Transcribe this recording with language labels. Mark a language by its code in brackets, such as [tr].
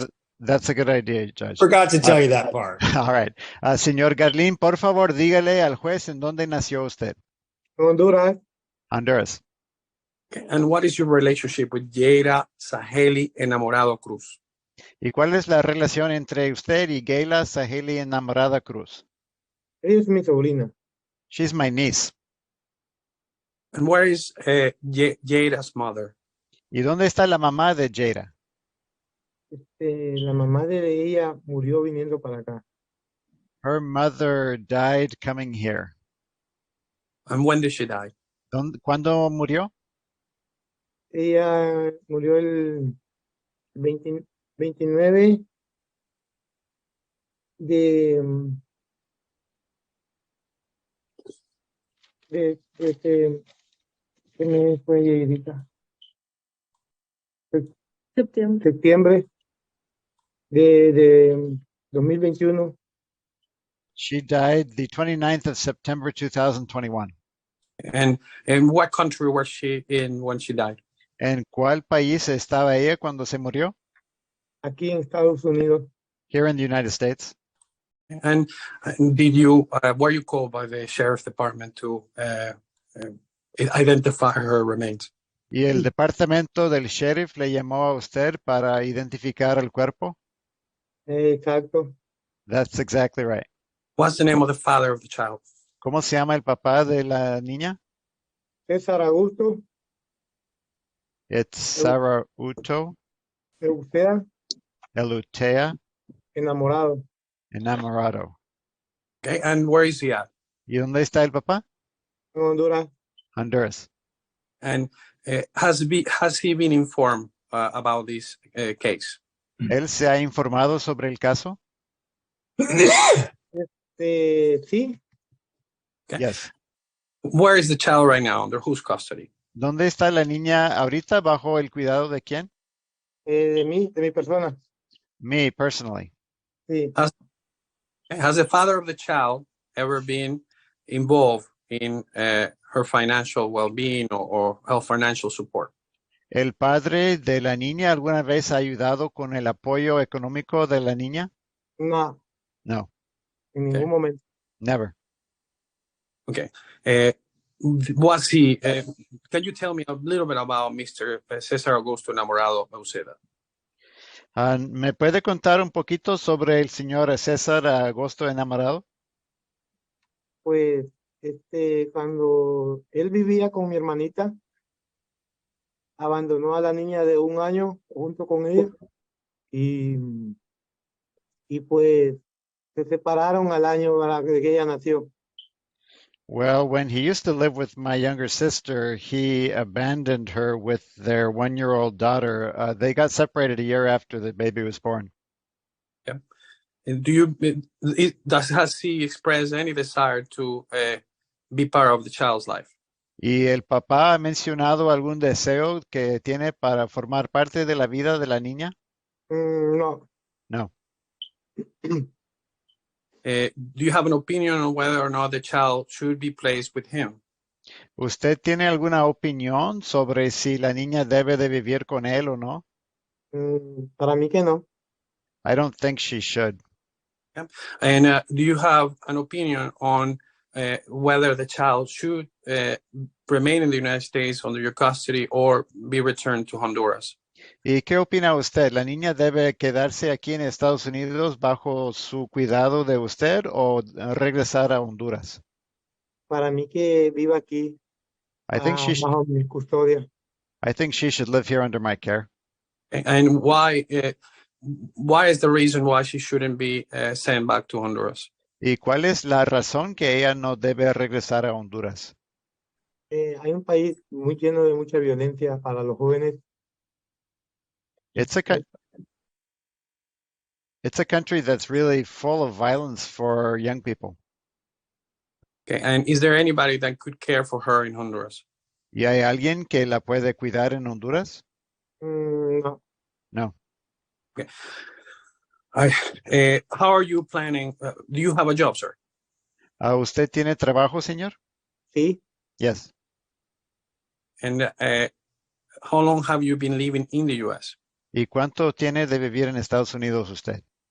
[en] no, that's a good idea, Judge. Forgot to tell you that part. All right. [es] Señor Garlin, por favor, dígale al juez en dónde nació usted. Honduras. [en] Honduras. Okay. And what is your relationship with Yeira Saheli Enamorado Cruz? [es] ¿Y cuál es la relación entre usted y Gayla Saheli Enamorada Cruz? Ella es mi sobrina. [en] She's my niece. And where is Yeira's mother? [es] ¿Y dónde está la mamá de Jada? La mamá de ella murió viniendo para acá. [en] Her mother died coming here. And when did she die? [es] ¿Cuándo murió? Ella murió el 29 de ¿qué mes fue ahorita? Septiembre de 2021. [en] She died the 29th of September 2021. And in what country was she in when she died? [es] ¿En cuál país estaba ella cuando se murió? Aquí en Estados Unidos. [en] Here in the United States. And did you were you called by the sheriff's department to identify her remains? [es] ¿Y el departamento del sheriff le llamó a usted para identificar el cuerpo? Exacto. [en] That's exactly right. What's the name of the father of the child? [es] ¿Cómo se llama el papá de la niña? César Augusto. [en] It's Sarah Uto. [es] Eusea, Elutea, enamorado. [en] enamorado. Okay, and where is he at? [es] ¿Y dónde está el papá? En Honduras. [en] Honduras. And has he been informed about this case? [es] ¿Él se ha informado sobre el caso? Sí, [en] Okay. Yes. Where is the child right now? Under whose custody? [es] ¿Dónde está la niña ahorita? ¿Bajo el cuidado de quién? de mi persona. [en] Me, personally. [es] Sí. [en] Has the father of the child ever been involved in her financial well-being or her financial support? [es] ¿El padre de la niña alguna vez ha ayudado con el apoyo económico de la niña? No, [en] No, [es] en ningún momento. [en] never. Okay. Was he? Can you tell me a little bit about Mr. Cesar Augusto Enamorado Uceda? [es] ¿Me puede contar un poquito sobre el señor César Agosto Enamorado? Pues, cuando él vivía con mi hermanita, abandonó a la niña de 1 año junto con ella y pues se separaron al año de que ella nació. [en] Well, when he used to live with my younger sister, he abandoned her with their 1-year-old daughter. They got separated a year after the baby was born. Yeah. And has he expressed any desire to be part of the child's life? [es] ¿Y el papá ha mencionado algún deseo que tiene para formar parte de la vida de la niña? No. [en] No. Do you have an opinion on whether or not the child should be placed with him? [es] ¿Usted tiene alguna opinión sobre si la niña debe de vivir con él o no? Para mí que no. [en] I don't think she should. Yeah. And do you have an opinion on whether the child should remain in the United States under your custody or be returned to Honduras? [es] ¿Y qué opina usted? ¿La niña debe quedarse aquí en Estados Unidos bajo su cuidado de usted o regresar a Honduras? Para mí que viva aquí bajo mi custodia. [en] I think she should live here under my care. And why is the reason why she shouldn't be sent back to Honduras? [es] ¿Y cuál es la razón que ella no debe regresar a Honduras? Hay un país muy lleno de mucha violencia para los jóvenes. [en] It's a country that's really full of violence for young people. Okay, and is there anybody that could care for her in Honduras? [es] ¿Y hay alguien que la puede cuidar en Honduras? No. [en] No. Okay. How are you planning? Do you have a job, sir? [es] ¿Usted tiene trabajo, señor? Sí. [en] Yes. And how long have you been living in the U.S.? [es] ¿Y cuánto tiene de vivir en Estados Unidos usted?